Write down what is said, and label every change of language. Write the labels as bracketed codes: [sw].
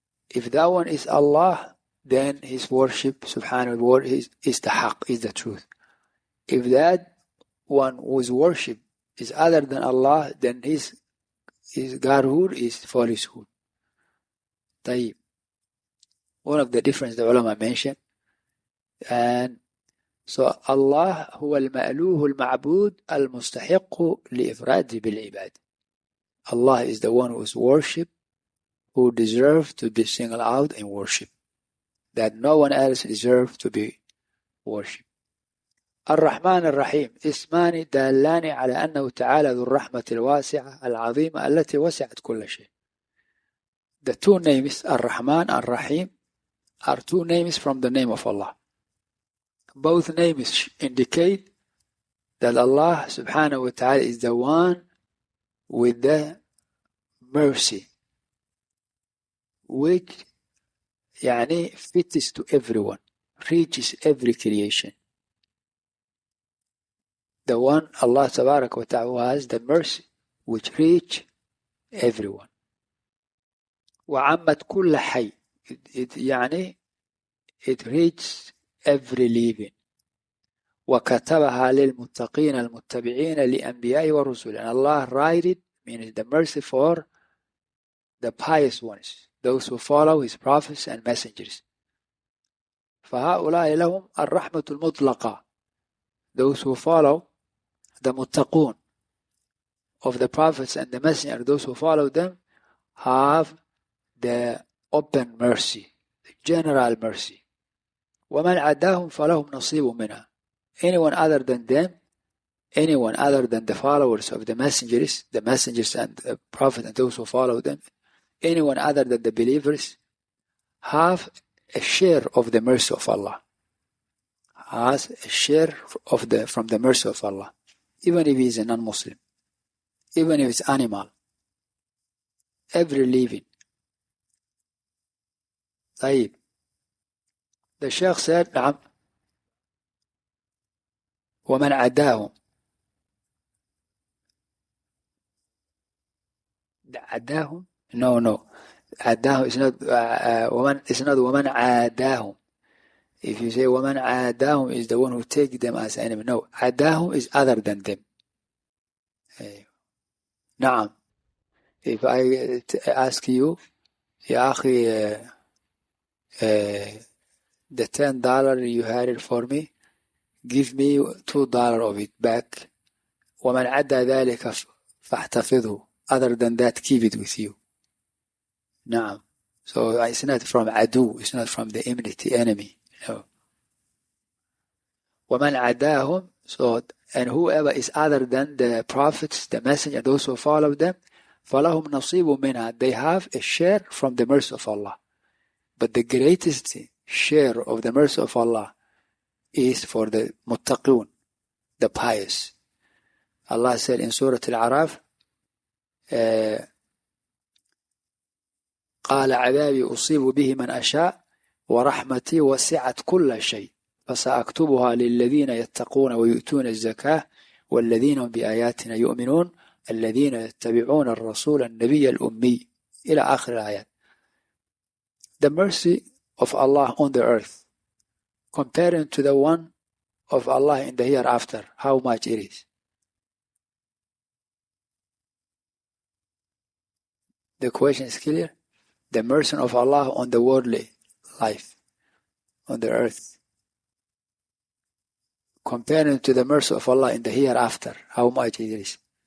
[en] If that one is Allah, then his worship, subhanahu wa ta'ala, is the haqq, is the truth. If that one who is worshipped is other than Allah, then his godhood is falsehood. [ar] طيب. [en] One of the differences the ulama mentioned. And so [ar] Allah هو المألوه المعبود المستحق لإفراده بالعباد. [en] Allah is the one who is worshipped, who deserves to be singled out in worship. That no one else deserves to be worshipped. [ar] الرحمن الرحيم اسمان دالان على أنه تعالى ذو الرحمة الواسعة العظيمة التي وسعت كل شيء. [en] The two names الرحمن الرحيم are two names from the name of Allah. Both names indicate that Allah subhanahu wa ta'ala is the one with the mercy which [ar] يعني [en] fits to everyone, reaches every creation. The one Allah tabarak wa ta'ala has the mercy which reach everyone. [ar] وعمت كل حي يعني [en] it reaches every living. [ar] وكتبها للمتقين المتبعين لأنبياء ورسل. [en] And Allah write it, means the mercy for the pious ones, those who follow his prophets and messengers. [ar] فهؤلاء لهم الرحمة المطلقة. [en] Those who follow the muttaqun of the prophets and the messengers, those who follow them, have the open mercy, the general mercy. [ar] ومن عداهم فلهم نصيب منها. [en] Anyone other than them, anyone other than the followers of the messengers and the prophet and those who follow them, anyone other than the believers have a share of the mercy of Allah. Has a share of from the mercy of Allah, even if he is a non-Muslim, even if it's animal, every living. [ar] طيب. [en] The Shaykh said, [ar] نعم. ومن عداهم. عداهم? [en] No. عداهم is not [ar] ومن عاداهم. [en] If you say [ar] ومن عاداهم [en] is the one who take them as enemy. No, [ar] عداهم [en] is other than them. [ar] نعم. [en] If I ask you, [ar] يا أخي, [en] the $10 you had it for me, give me $2 of it back. [ar] ومن عدى ذلك فاحتفظه. [en] Other than that, keep it with you. [ar] نعم. [en] So it's not from adu, it's not from the enemy. No. [ar] ومن عداهم, [en] so, and whoever is other than the prophets, the messenger, those who follow them, [ar] فلهم نصيب منها. [en] They have a share from the mercy of Allah. But the greatest share of the mercy of Allah is for the muttaqun, the pious. Allah said in Surah Al-Araf, [ar] قال عذابي أصيب به من أشاء ورحمتي وسعت كل شيء فسأكتبها للذين يتقون ويؤتون الزكاة والذين هم بآياتنا يؤمنون الذين يتبعون الرسول النبي الأمي إلى آخر الآيات. [en] The mercy of Allah on the earth comparing to the one of Allah in the hereafter, how much it is. The question is clear. The mercy of Allah on the worldly life, on the earth, comparing to the mercy of Allah in the hereafter, how much it is.